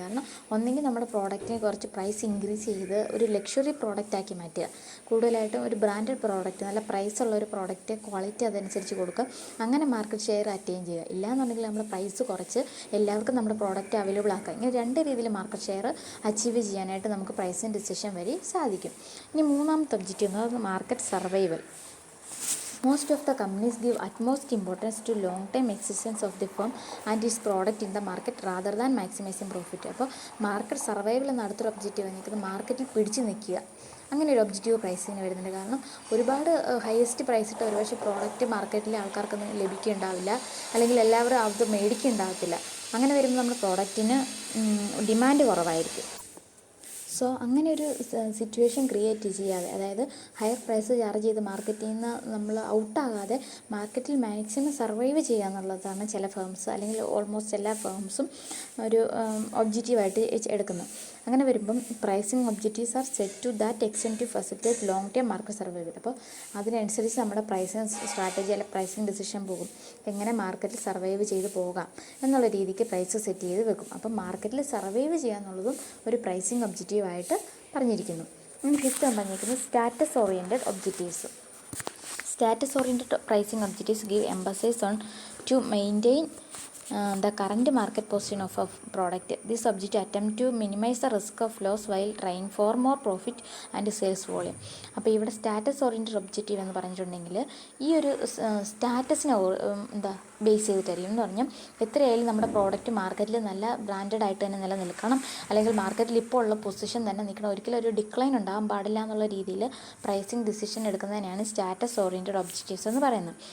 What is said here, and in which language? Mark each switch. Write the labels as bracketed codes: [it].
[ml] കാരണം ഒന്നെങ്കിൽ നമ്മുടെ പ്രോഡക്റ്റിനെ കുറച്ച് പ്രൈസ് ഇൻക്രീസ് ചെയ്ത് ഒരു ലക്ഷറി പ്രോഡക്റ്റാക്കി മാറ്റുക, കൂടുതലായിട്ടും ഒരു ബ്രാൻഡഡ് പ്രോഡക്റ്റ്, നല്ല പ്രൈസുള്ള ഒരു പ്രോഡക്റ്റ്, ക്വാളിറ്റി അതനുസരിച്ച് കൊടുക്കുക, അങ്ങനെ മാർക്കറ്റ് ഷെയർ അറ്റൈൻ ചെയ്യുക. ഇല്ലാന്നുണ്ടെങ്കിൽ നമ്മൾ പ്രൈസ് കുറച്ച് എല്ലാവർക്കും നമ്മുടെ പ്രോഡക്റ്റ് അവൈലബിൾ ആക്കുക. ഇങ്ങനെ രണ്ട് രീതിയിൽ മാർക്കറ്റ് ഷെയർ അച്ചീവ് ചെയ്യാനായിട്ട് നമുക്ക് പ്രൈസിങ് ഡിസിഷൻ വഴി സാധിക്കും. ഇനി മൂന്നാമത്തെ ഒബ്ജക്റ്റീവ് എന്ന് പറയുന്നത് market survival. [en] Most of the companies give utmost importance to long-term existence of the firm and its product in the market rather than maximizing profit. [ml] അപ്പോൾ market survival എന്ന അടുത്തൊരു ഒബ്ജക്റ്റീവ് വന്നിരിക്കുന്നത് മാർക്കറ്റിൽ പിടിച്ച് നിൽക്കുക, അങ്ങനെ ഒരു ഒബ്ജക്റ്റീവ് പ്രൈസിന് വരുന്നുണ്ട്. കാരണം ഒരുപാട് ഹയസ്റ്റ് പ്രൈസ് ഇട്ട് ഒരുപക്ഷെ പ്രോഡക്റ്റ് മാർക്കറ്റിലെ ആൾക്കാർക്കൊന്നും ലഭിക്കുന്നുണ്ടാവില്ല, അല്ലെങ്കിൽ എല്ലാവരും അത് മേടിക്കുന്നുണ്ടാകത്തില്ല. അങ്ങനെ വരുമ്പോൾ നമ്മുടെ പ്രോഡക്റ്റിന് ഡിമാൻഡ് കുറവായിരിക്കും. സോ അങ്ങനെ ഒരു സിറ്റുവേഷൻ ക്രിയേറ്റ് ചെയ്യാതെ, അതായത് ഹയർ പ്രൈസ് ചാർജ് ചെയ്ത് മാർക്കറ്റിൽ നിന്ന് നമ്മൾ ഔട്ടാകാതെ മാർക്കറ്റിൽ മാക്സിമം സർവൈവ് ചെയ്യുക എന്നുള്ളതാണ് ചില ഫേംസ്, അല്ലെങ്കിൽ ഓൾമോസ്റ്റ് എല്ലാ ഫേംസും ഒരു ഒബ്ജക്റ്റീവായിട്ട് എടുക്കുന്നത്. അങ്ങനെ വരുമ്പം [en] Pricing objectives are set to that extent to facilitate long term market survival. [ml] അപ്പോൾ അതിനനുസരിച്ച് നമ്മുടെ പ്രൈസിങ് സ്ട്രാറ്റജി അല്ലെങ്കിൽ പ്രൈസിങ് ഡിസിഷൻ പോകും, എങ്ങനെ മാർക്കറ്റിൽ സർവൈവ് ചെയ്ത് പോകാം എന്നുള്ള രീതിക്ക് പ്രൈസ് സെറ്റ് ചെയ്ത് വെക്കും. അപ്പം മാർക്കറ്റിൽ സർവൈവ് ചെയ്യുക എന്നുള്ളതും ഒരു പ്രൈസിങ് ഒബ്ജക്റ്റീവായിട്ട് പറഞ്ഞിരിക്കുന്നു. [en] fifth [ml] പറഞ്ഞിരിക്കുന്നത് [en] Status oriented objectives. Status oriented pricing objectives give emphasize on to maintain the current market position of a product. This objective attempt to minimize the risk of loss while trying for more profit and sales volume. [ml] അപ്പോൾ ഇവിടെ status oriented objective എന്ന് പറഞ്ഞിട്ടുണ്ടെങ്കിൽ ഈ ഒരു സ്റ്റാറ്റസിനെ base ചെയ്തിട്ടായിരിക്കും. എന്ന് പറഞ്ഞാൽ എത്രയായാലും നമ്മുടെ പ്രോഡക്റ്റ് മാർക്കറ്റിൽ നല്ല ബ്രാൻഡഡ് ആയിട്ട് തന്നെ നിലനിൽക്കണം, അല്ലെങ്കിൽ മാർക്കറ്റിൽ ഇപ്പോൾ ഉള്ള പൊസിഷൻ തന്നെ നിൽക്കണം, ഒരിക്കലും ഒരു ഡിക്ലൈൻ ഉണ്ടാകാൻ പാടില്ല എന്നുള്ള രീതിയിൽ pricing decision എടുക്കുന്നതിനാണ് status oriented objectives എന്ന് പറയുന്നത്.